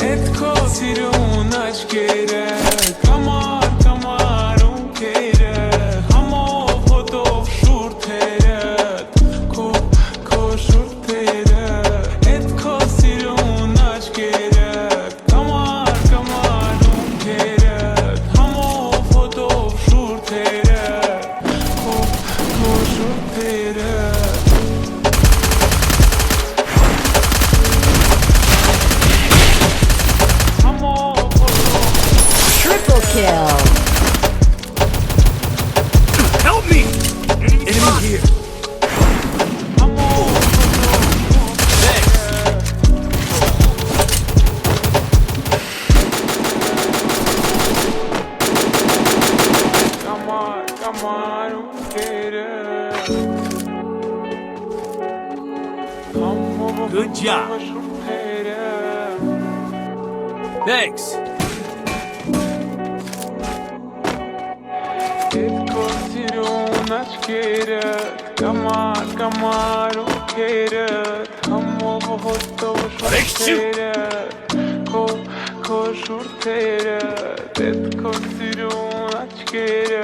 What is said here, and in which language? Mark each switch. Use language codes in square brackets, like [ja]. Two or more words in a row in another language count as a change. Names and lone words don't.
[hy] Էդ քո սիրուն աչքերը Կամար, կամար ունքերը Համով հոտով շուրթերը Քո շուրթերը Էդ քո սիրուն աչքերը Կամար, կամար ունքերը Համով հոտով շուրթերը Քո շուրթերը [en] Triple kill. Help me! Enemy here. [hy] Կամար ունքերը [en] Good job. Thanks. [hy] Կամար, կամար ունքերը Համով հոտով շուրթերը Քո շուրթերը Էդ քո սիրուն աչքերը